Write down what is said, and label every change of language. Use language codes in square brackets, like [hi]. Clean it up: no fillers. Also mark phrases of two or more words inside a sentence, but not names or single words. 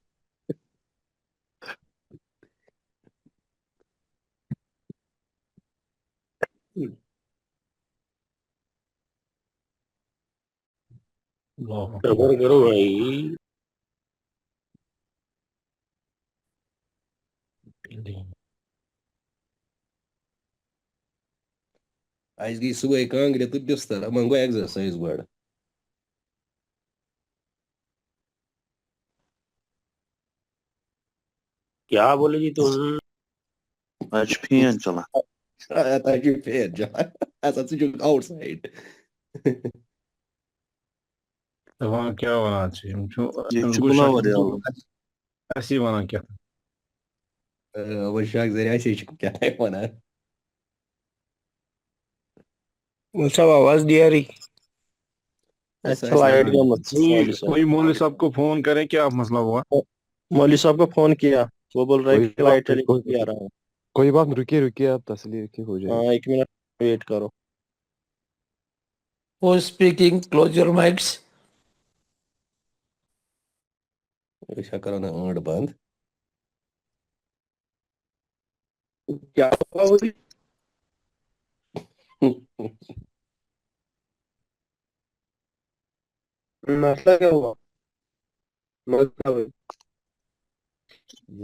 [ur] صبر کرو بھائی. [ks] اَسہِ گٔے صُبحٲے کانٛگرِ تہٕ بِستر. یِمن گوٚو ایٚگزرسایز گۄڈٕ. [ur] کیا بولے جی تم؟ [ks] آج چھُ فین چلان. تۄہہِ چھُو فین چلان. ہسا ژٕ چھُکھ آوُٹ سایڈ. دَپان کیٛاہ وَنان چھِ یِم چھُ ییٚتہِ چھُ بُلاور یَوٕ. اَسی وَنان کیٛاہ. وۄنۍ شاک ذٔریعہٕ اَسے چھِ کیٛاہ تام وَنان. [ur] صاحب آواز نہیں آ رہی. [ks] اچھا لائٹ گمت. [ur] کوئی مولوی صاحب کو فون کریں کیا مسئلہ ہوا. مولوی صاحب کو فون کیا وہ بول رہا ہے کہ لائٹ کوئی آ رہا ہے. کوئی بات نہیں، رکیے رکیے آپ تسلی رکھیے، ہو جائے گا. ہاں 1 منٹ ویٹ کرو. [en] Who is speaking? Close your mics. [ks] أسۍ کرو نہٕ ٲنٛٹ بنٛد. [ur] کیا ہوا ہوئی؟ مسئلہ کیا ہوا؟ یہ